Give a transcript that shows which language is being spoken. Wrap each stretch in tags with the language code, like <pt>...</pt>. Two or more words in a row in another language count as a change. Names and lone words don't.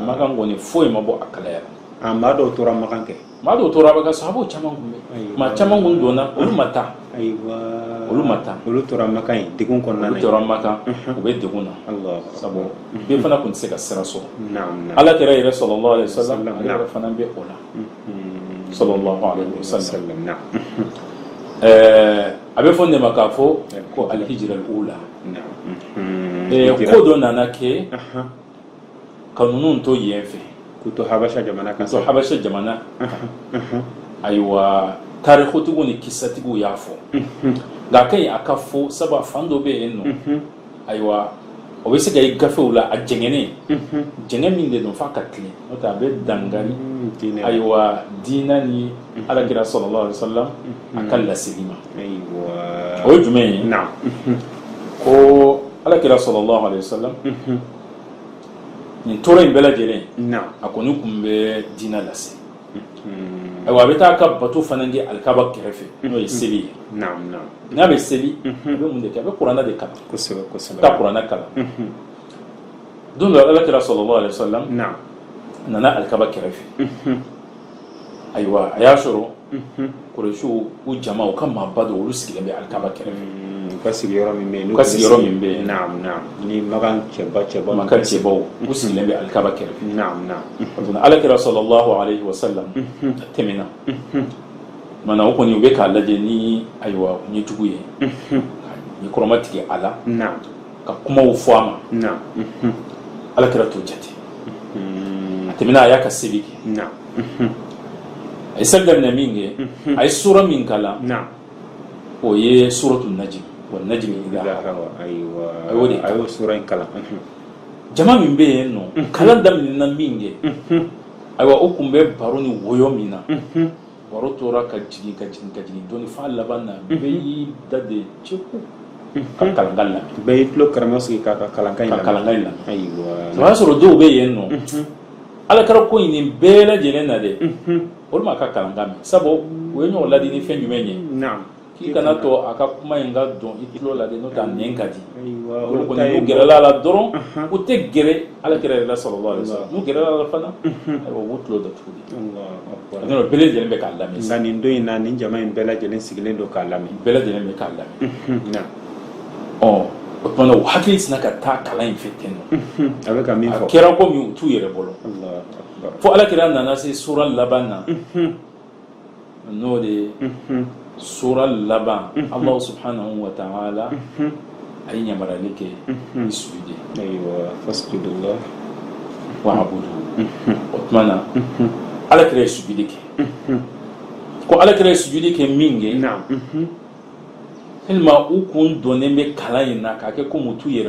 <bm>Makan kɔni foyi ma bɔ a kalaya la. maa dɔw tora Makan kɛ. maa dɔw tora Makan sahabaw caman kun bɛ maa caman kun donna olu ma taa. olu tora Makan ye degun kɔnɔna na. olu tora Makan u bɛ degun na. sabu bɛɛ fana kun tɛ se ka sira sɔrɔ. ala kɛra yɛrɛ</bm> <ar>صلى الله عليه وسلم</ar> <bm>ale yɛrɛ fana bɛ o la.</bm> <ar>صلى الله عليه وسلم.</ar> <bm>a bɛ fɔ ne ma k'a fɔ ko</bm> <ar>الهجرة الأولى.</ar> <bm>ko dɔ nana kɛ ka ninnu to yen fɛ. k'u to habasha jamana kan. ayiwa tarikutigiw ni kisatigiw y'a fɔ. nka a ka ɲi a ka fɔ sabu a fan dɔ bɛ yen nɔ. ayiwa o bɛ se ka ye gafew la a jɛngɛnen. jɛngɛ min de don f'a ka tilen n'o tɛ a bɛ dangari. ayiwa diinɛ ni alakira</bm> <ar>صلى الله عليه وسلم</ar> <bm>a ka laseli ma. o ye jumɛn ye. ko alakira</bm> <ar>صلى الله عليه وسلم</ar> <bm>nin tora in bɛɛ lajɛlen a kɔni kun bɛ diinɛ lase. ayiwa a bɛ taa ka bato fana kɛ alikaba kɛrɛfɛ n'o ye seli ye. n'a bɛ seli a bɛ mun de kɛ a bɛ kuranɛ de kalan. a bɛ taa kuranɛ kalan. don dɔ alakira</bm> <ar>صلى الله عليه وسلم</ar> <bm>nana alikaba kɛrɛfɛ. ayiwa a y'a sɔrɔ Kurɛšiw u jama u ka maaba dɔ olu sigilen bɛ alikaba kɛrɛfɛ. u ka sigiyɔrɔ min bɛ yen. ni Makan cɛbaw u sigilen bɛ alikaba kɛrɛfɛ. alakira</bm> <ar>صلى الله عليه وسلم</ar> <bm>tɛmɛna. mana o kɔni u bɛ k'a lajɛ ni ayiwa ɲɛjugu ye. ni kɔrɔma tigɛ a la. ka kumaw fɔ a ma. alakira t'o jate. a tɛmɛna a y'a ka seli kɛ. a ye seli daminɛ min kɛ a ye sura min kalan o ye suratul najm</bm> <ar>والنجم إذا هوى.</ar> <bm>a y'o sura in kalan. jama min bɛ yen nɔ kalan daminɛna min kɛ ayiwa o kun bɛ baro ni wɔyɔ min na baro tora ka jigin dɔɔni f'a laban na bɛɛ y'i da de ceku ka kalankan lamɛn. bɛɛ y'i tulo karamɔgɔ sigi k'a ka kalankan in lamɛn. o y'a sɔrɔ dɔw bɛ yen nɔ alakira ko in nin bɛɛ lajɛlen na dɛ olu ma ka kalankan mɛn sabu o ye ɲɔgɔn ladi ni fɛn jumɛn ye. k'i kana to a ka kuma in ka dɔn i tulo la de n'o tɛ a nɛn ka di. olu kɔni n'u gɛrɛla la dɔrɔn u tɛ gɛrɛ alakira yɛrɛ la</bm> <ar>صلى الله عليه وسلم</ar> <bm>n'u gɛrɛla la fana ayiwa u b'u tulo datugu de. n'o bɛɛ lajɛlen bɛ k'a lamɛn. nka nin don in na nin jama in bɛɛ lajɛlen sigilen don k'a lamɛn. bɛɛ lajɛlen bɛ k'a lamɛn. o tuma u hakili sina ka taa kalan in fɛ ten nɔ. a bɛ ka min fɔ. a kɛra komi u t'u yɛrɛ bolo. fo alakira nana se sura laban na n'o de ye sura laban</bm> <ar>الله سبحانه وتعالى</ar> <bm>a ye yamaruyali kɛ i sujudi.</bm> <ar>ayiwa فاسجدوا لله واعبدوا.</ar> <bm>o tuma na alakira ye sujudi kɛ. ko alakira ye sujudi kɛ min kɛ tellement u kun donnen bɛ kalan in na k'a kɛ komi u t'u yɛrɛ bolo.</bm>